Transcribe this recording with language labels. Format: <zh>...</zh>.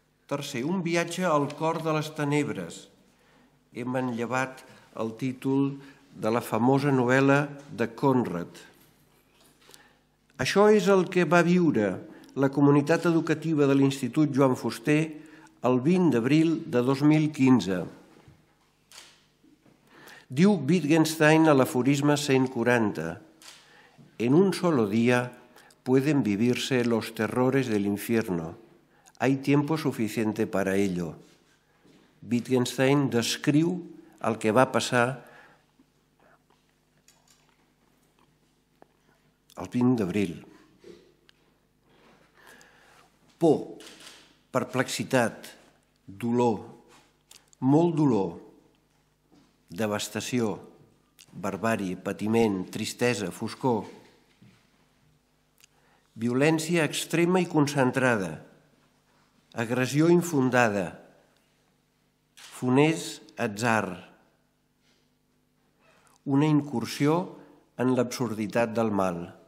<ca>Tercer, un viatge al cor de les tenebres. Hem manllevat el títol de la famosa novel·la de Conrad. Això és el que va viure la comunitat educativa de l'Institut Joan Fuster el 20 d'abril de 2015. Diu Wittgenstein a l'aforisme 140:</ca> <es>en un solo día pueden vivirse los terrores del infierno. Hay tiempo suficiente para ello.</es> <ca>Wittgenstein descriu el que va passar el 20 d'abril. Por, perplexitat, dolor, molt dolor, devastació, barbàrie, patiment, tristesa, foscor, violència extrema i concentrada, agressió infundada, funest atzar, una incursió en l'absurditat del mal.</ca>